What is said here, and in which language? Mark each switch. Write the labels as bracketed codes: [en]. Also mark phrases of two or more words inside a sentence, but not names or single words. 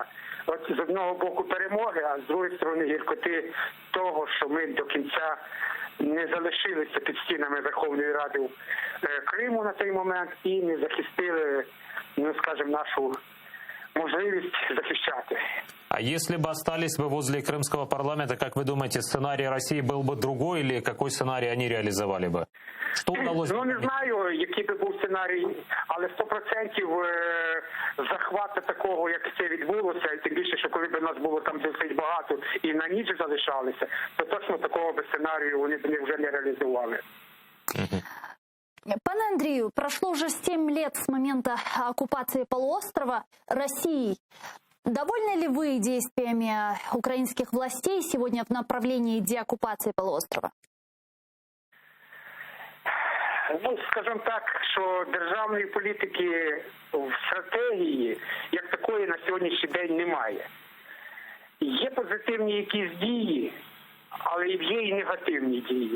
[uk] От з одного боку перемоги, а з другої сторони гіркоти того, що ми до кінця не залишилися під стінами Верховної Ради Криму на той момент і не захистили, ну скажімо, нашу можливість захищати. [ru] А если бы остались бы возле Крымского парламента, как вы думаете, сценарий России был бы другой или какой сценарий они реализовали бы? Что удалось? [uk] Ну, не знаю, який би був сценарій, але 100% захвату такого, як це відбулося, і тим більше, що коли б нас було там досить багато і на ніч залишалися, то точно такого би сценарію вони б вже не реалізували. [ru] Пане Андрею, прошло уже 7 лет с момента оккупации полуострова Россией. Довольны ли вы действиями украинских властей сегодня в направлении деоккупации полуострова? [uk] Ну, скажімо так, що державної політики в стратегії як такої на сьогоднішній день немає. Є позитивні якісь дії, але є і негативні дії.